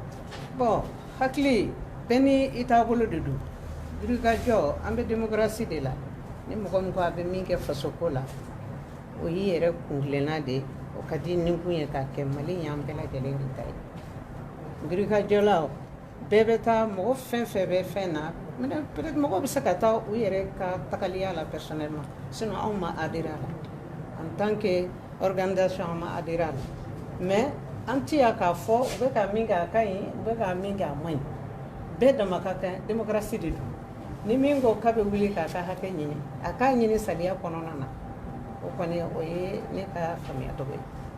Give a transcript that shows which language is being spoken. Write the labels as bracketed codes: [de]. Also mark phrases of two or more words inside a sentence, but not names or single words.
[bm] Bon hakili bɛɛ ni i taabolo de don girinkajɔ an bɛ démocratie de la ni mɔgɔ min ko a bɛ min kɛ fasoko la o y'i yɛrɛ kuntilenna de ye o ka di ni kun ye k'a kɛ Mali y'an bɛɛ lajɛlen de ta ye girinkajɔlaw bɛɛ bɛ taa mɔgɔ fɛn fɛn bɛ fɛn na peut-être mɔgɔ bɛ se ka taa u yɛrɛ ka tagaliya la [fr] personnellement sinon [bm] anw ma adhérer a la [fr] en tant que organisation [bm] an ma adhérer a la mais an tɛ yan k'a fɔ u bɛ ka min kɛ a ka ɲi u bɛ ka min kɛ a man ɲi bɛɛ dama ka kan démocratie de don ni min ko k'a bɛ wuli k'a ka hakɛ ɲini a k'a ɲini saliya kɔnɔna na o kɔni o ye ne ka faamuyatɔgɔ ye.